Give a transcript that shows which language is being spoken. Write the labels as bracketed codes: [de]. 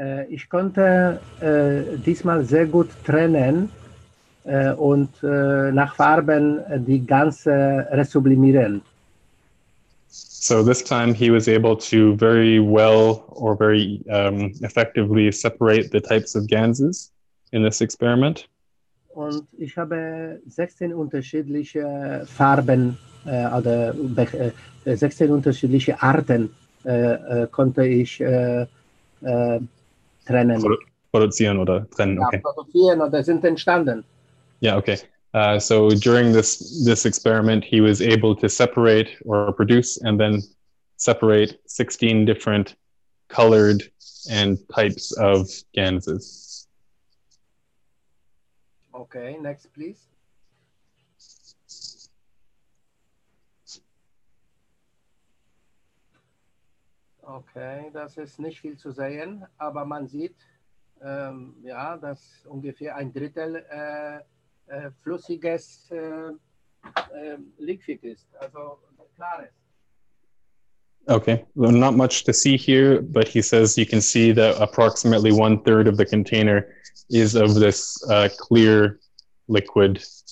[de] Ich konnte diesmal sehr gut trennen und nach Farben die ganze resublimieren. [en] So this time he was able to very well or very effectively separate the types of ganses in this experiment. [de] Und ich habe 16 unterschiedliche Farben oder 16 unterschiedliche Arten konnte ich trennen. Produzieren oder trennen, ja, okay. Produzieren oder sind entstanden. [en] Yeah, okay. So during this experiment, he was able to separate or produce and then separate 16 different colored and types of ganses. Okay, next please. [de] Okay, das ist nicht viel zu sehen, aber man sieht, ja, dass ungefähr ein Drittel flüssiges Liquid ist, also klares. [en] Okay, well, not much to see here, but he says you can see that approximately 1/3 of the container is of this clear liquid.